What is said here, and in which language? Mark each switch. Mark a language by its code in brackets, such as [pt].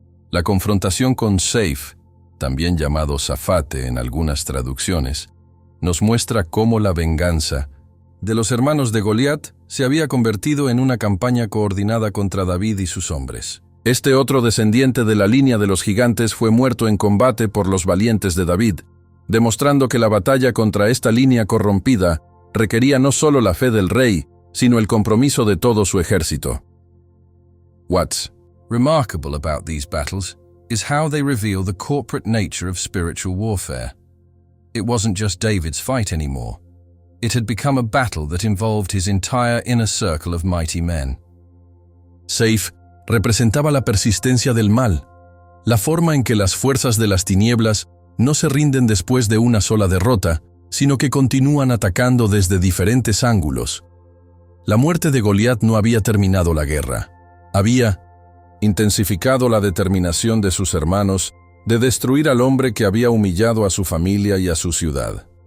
[es] La confrontación con Seif, también llamado Zafate en algunas traducciones, nos muestra cómo la venganza de los hermanos de Goliat se había convertido en una campaña coordinada contra David y sus hombres. Este otro descendiente de la línea de los gigantes fue muerto en combate por los valientes de David, demostrando que la batalla contra esta línea corrompida requería no solo la fe del rey, sino el compromiso de todo su ejército. [en] What's remarkable about these battles is how they reveal the corporate nature of spiritual warfare. It wasn't just David's fight anymore. It had become a battle that involved his entire inner circle of mighty men. [es] Seif representaba la persistencia del mal, la forma en que las fuerzas de las tinieblas no se rinden después de una sola derrota, sino que continúan atacando desde diferentes ángulos. La muerte de Goliat no había terminado la guerra. Había intensificado la determinación de sus hermanos de destruir al hombre que había humillado a su familia y a su ciudad.